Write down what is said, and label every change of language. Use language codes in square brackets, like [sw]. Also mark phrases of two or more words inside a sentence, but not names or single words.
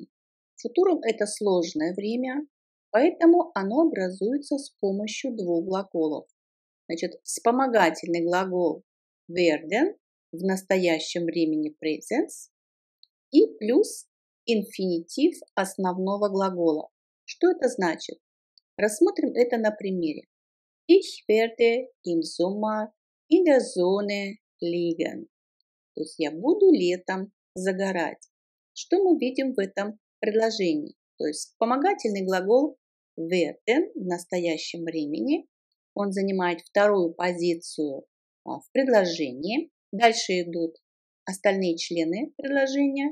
[ru] Футурум – это сложное время, поэтому оно образуется с помощью двух глаголов. Значит, вспомогательный глагол werden в настоящем времени presens и плюс инфинитив основного глагола. Что это значит? Рассмотрим это на примере. [de] Ich werde im Sommer in der Sonne liegen. [ru] То есть я буду летом загорать. Что мы видим в этом предложении? То есть вспомогательный глагол werden в настоящем времени. Он занимает вторую позицию в предложении. Дальше идут остальные члены предложения.